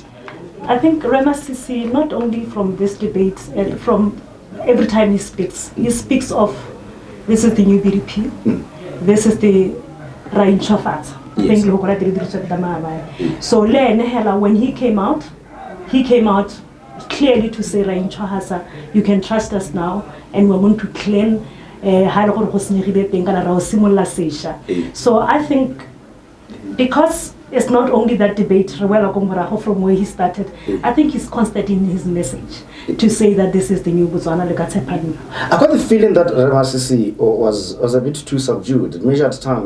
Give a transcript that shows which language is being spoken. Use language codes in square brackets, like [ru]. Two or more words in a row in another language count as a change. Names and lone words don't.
[en] I think Remasisi, not only from this debate, from every time he speaks of this is the new BDP, this is the Rain Chofat. Yes. So when he came out clearly to say, Rain Chofasa, you can trust us now, and we're going to claim [tn] ha le gore go senyegile teng kana ra o simolla sesha. [en] So I think because it's not only that debate from where he started, I think he's constant in his message to say that this is the new Botswana. I got the feeling that Ramasisi was a bit too subdued, measured times.